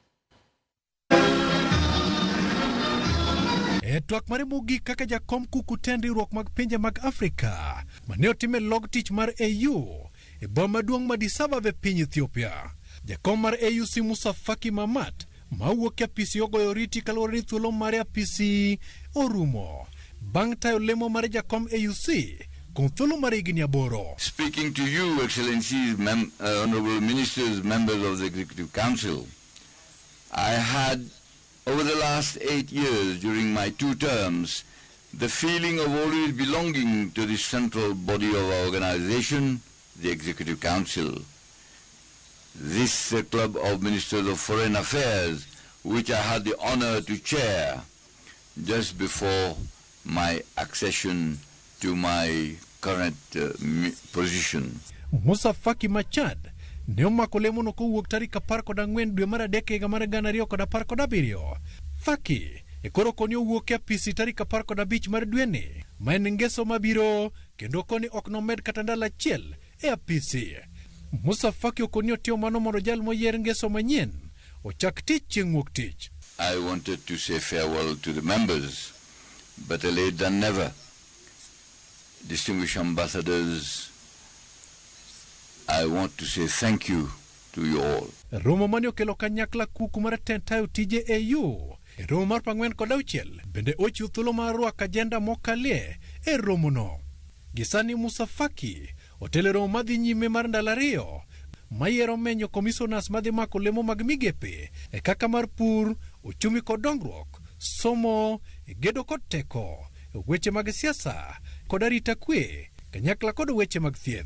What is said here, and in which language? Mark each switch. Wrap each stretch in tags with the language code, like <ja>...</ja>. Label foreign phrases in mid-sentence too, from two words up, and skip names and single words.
<luo>Twak mare mogik kaka jakom kuku tend riwruok mag pinje mag Afrika mane otime log tich mar AU e boma maduong' ma Addis Ababa piny Ethiopia. Jakom mar AUC Moussa Faki mawuok e apisi ogoyo oriti kaluwore ni thuolo mare apisi orumo bang' tayo lemo mar jakom AUC kuom thuolo mar higni 8.</luo> <en>Speaking to you, Excellencies, Honorable Ministers, members of the Executive Council, I had, over the last 8 years during my 2 terms, the feeling of always belonging to the central body of our organization, the Executive Council. This club of Ministers of Foreign Affairs, which I had the honor to chair just before my accession to my current position.</en> <luo>Moussa Faki Machad ne omako lemono kowuok tarik 14 dwe mar adek higa mar 2017. Faki koro koni owuok e apisi tarik 15 mar dweni ma en ngeso mabiro kendo koni ok nomed kata ndalo achiel e apisi. Moussa Faki okoni otiyo mano mondo jal moyier ngeso manyien ochak tich chieng' wuok tich.</luo> <en>I wanted to say farewell to the members, better late than never. Distinguished ambassadors, I want to say thank you to you all.</en> <luo>Romo mane okelo kanyakla kuku mar tayo tije AU e romo mar 46 bende ochiwo thuolo mar rwako ajenda mokalie e romono. Gisani Moussa Faki otelo romo madhi nyime mar ndalo 2 mayiero menyo commissioners madhi mako lemo mag migepe kaka mar pur, uchumi kod dongruok, somo, gedo kod teko, weche mag siasa kod arita kwe, kanyakla kod weche mag thieth.</luo>